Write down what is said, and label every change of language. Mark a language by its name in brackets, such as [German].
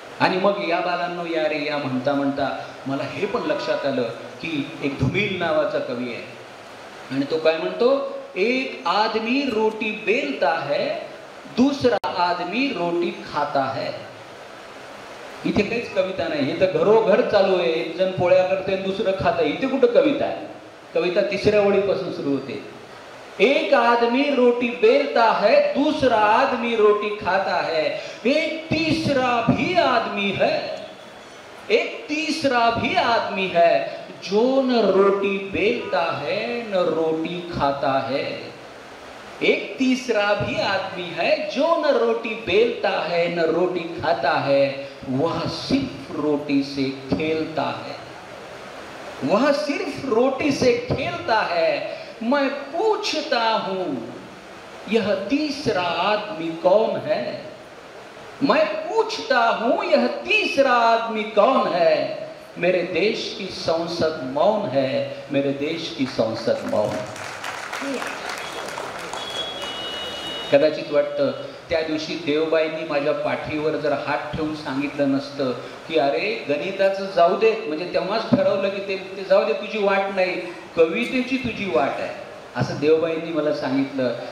[Marathi] आणि मग या बालांनो या रे या म्हणता म्हणता मला हे पण लक्षात आलं की एक धुमिल नावाचा कवी आहे आणि तो काय म्हणतो, [Hindi] एक आदमी रोटी बेलता है, दूसरा आदमी रोटी खाता है. [Marathi] इथे काहीच कविता नाही, हे तर घरोघर चालू आहे. एक जण पोळ्या करते दुसरं खात. इथे कुठं कविता आहे. कविता 3ऱ्या ओळीपासून सुरू होते. [Hindi] एक आदमी रोटी बेलता है, दूसरा आदमी रोटी खाता है, एक तीसरा भी आदमी है, एक तीसरा भी आदमी है, जो न रोटी बेलता है न रोटी खाता है. एक तीसरा भी आदमी है जो न रोटी बेलता है न रोटी खाता है, वह सिर्फ रोटी से खेलता है, वह सिर्फ रोटी से खेलता है. मैं पूछता हूं यह तीसरा आदमी कौन है. मैं पूछता हूं यह तीसरा आदमी कौन है? मेरे देश की संसद मौन है, मेरे देश की संसद मौन. [Marathi] कदाचित वाटतं त्या दिवशी देवबाईंनी माझ्या पाठीवर जर हात ठेवून सांगितलं नसतं की अरे गणिताचं जाऊ दे, म्हणजे तेव्हाच ठरवलं की ते जाऊ दे, तुझी वाट नाही, कवितेची तुझी वाट आहे, असं देवबाईंनी मला सांगितलं.